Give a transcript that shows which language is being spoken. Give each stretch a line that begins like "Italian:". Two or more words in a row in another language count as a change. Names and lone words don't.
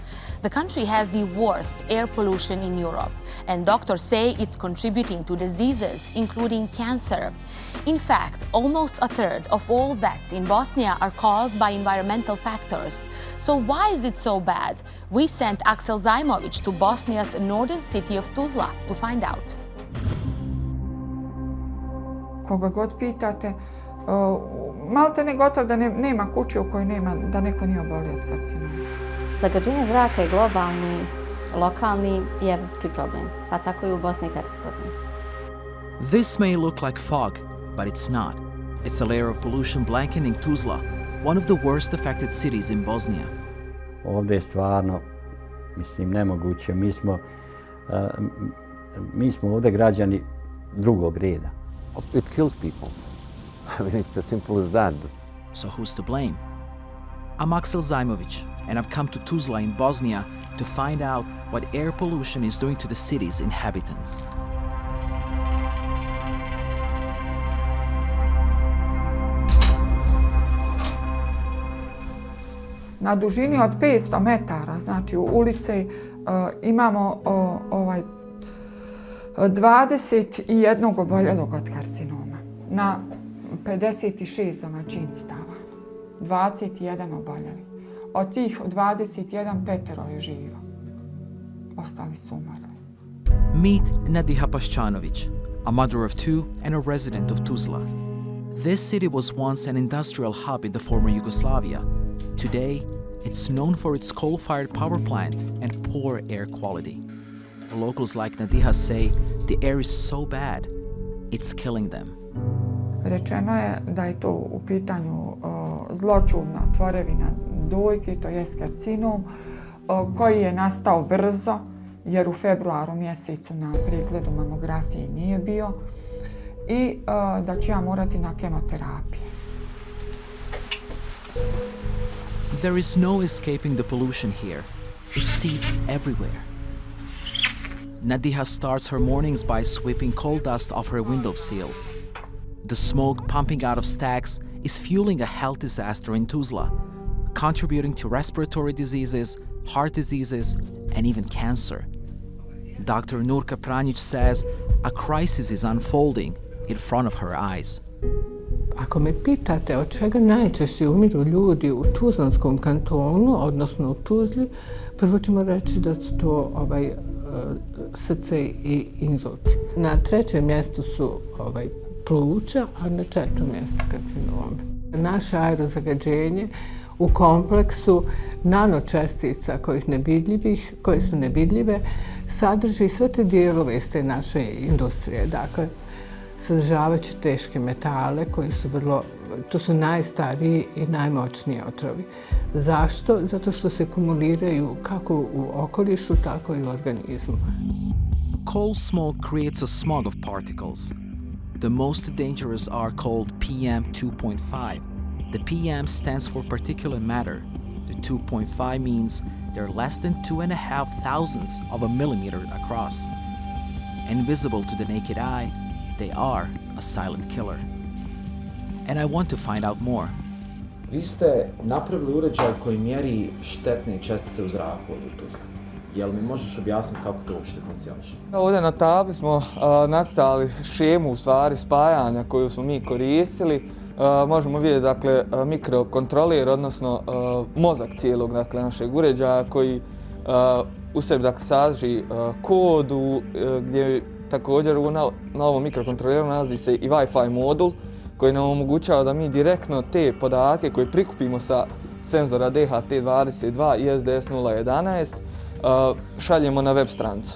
English: The country has the worst air pollution in Europe, and doctors say it's contributing to diseases, including cancer. In fact, almost a third of all deaths in Bosnia are caused by environmental factors. So why is it so bad? We sent Aksel Zaimovic to Bosnia's northern city of Tuzla to find out.
Bosnian: Koga god pitate, malte ne gotovo da nema kuće u kojoj nema da neko nije obolio od karcinoma. Zagađenje zraka je globalni, lokalni i evropski problem, pa tako i u Bosni i Hercegovini.
English: This may look like fog, but it's not. It's a layer of pollution blanketing Tuzla, one of the worst affected cities in Bosnia.
Bosnian: Ovdje je stvarno, nemoguće. Mi smo ovdje građani drugog reda.
English: It kills people. I mean, it's as simple as that. So who's to blame? I'm Aksel Zaimovic, and I've come to Tuzla in Bosnia to find out what air pollution is doing to the city's inhabitants.
Bosnian: Na dužini od 500 metara, znači u ulici, imamo 21 oboljelog od karcinoma. Na 56 domaćinstava, 21 oboljeli. Od tih 21, 5 je živo. Ostali su umrli.
English: Meet Nadiha Paščanović, a mother of two and a resident of Tuzla. This city was once an industrial hub in the former Yugoslavia. Today, it's known for its coal-fired power plant and poor air quality. Locals like Nadiha say the air is so bad, it's killing them.
Bosnian: Rečeno je da je to u pitanju zloćudna tvorevina dojke, to je karcinom, koji je nastao brzo, jer u februaru mjesecu na pregledu mamografije nije bio, i da ću ja morati na kemoterapiju.
English: There is no escaping the pollution here. It seeps everywhere. Nadiha starts her mornings by sweeping coal dust off her window sills. The smoke pumping out of stacks is fueling a health disaster in Tuzla, contributing to respiratory diseases, heart diseases, and even cancer. Dr. Nurka Pranjic says a crisis is unfolding in front of her eyes.
Bosnian: Ako me pitate od čega najčešće umiru ljudi u Tuzlanskom kantonu, odnosno u Tuzli, prvo ćemo reći da su to srce i inzulti. Na trećem mjestu su pluća, a na četvrtom mjestu karcinome. Naše aerozagađenje u kompleksu nanočestica koje su nevidljive sadrži sve te dijelove iz te naše industrije. Dakle, sadržavajući teške metale koji su to su najstariji i najmoćniji otrovi. Zašto? Zato što se kumuliraju kako u okolišu, tako i u organizmu.
English: Coal smoke creates a smog of particles. The most dangerous are called PM2.5. The PM stands for particulate matter. The 2.5 means they're less than 2.5 thousandths of a millimeter across. Invisible to the naked eye, they are a silent killer. And I want to find out more.
Bosnian: Vi ste napravili uređaj koji mjeri štetne čestice u zraku od Tuzla. Jel mi možeš objasniti kako to uopšte funkcioniše? Ovdje na tabli smo nastavili šemu spajanja koju smo mi koristili. Možemo vidjeti mikrokontroler, odnosno mozak cijelog našeg uređaja koji u sebi sadrži kodu gdje također na ovom mikrokontroleru nalazi se i Wi-Fi modul koji nam omogućava da mi direktno te podatke koje prikupimo sa senzora DHT22 i SDS011 šaljemo na web stranicu.